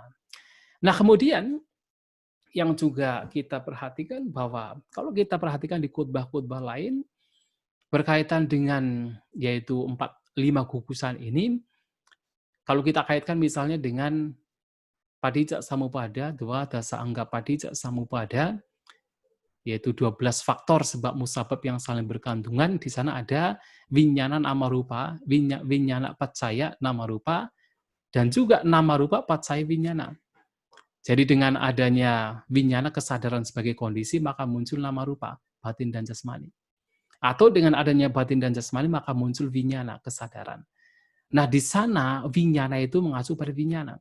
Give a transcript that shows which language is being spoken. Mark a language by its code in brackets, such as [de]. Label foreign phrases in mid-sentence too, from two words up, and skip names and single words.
[id] Nah, kemudian yang juga kita perhatikan bahwa kalau kita perhatikan di khotbah-khotbah lain berkaitan dengan yaitu 5 gugusan ini, kalau kita kaitkan misalnya dengan [pi] Padija Samupada, [id] dua [pi] dasa angga Padija Samupada, [id] yaitu 12 faktor sebab musabab yang saling berkandungan. [pi] Di sana ada winyana nama rupa, winyana pacaya nama rupa, [id] dan juga [pi] nama rupa pacaya winyana. [id] Jadi dengan adanya winyana kesadaran sebagai kondisi, maka muncul [pi] nama rupa, [id] batin dan jasmani. Atau dengan adanya batin dan jasmani, maka muncul winyana, kesadaran. Nah, di sana winyana itu mengacu pada winyana.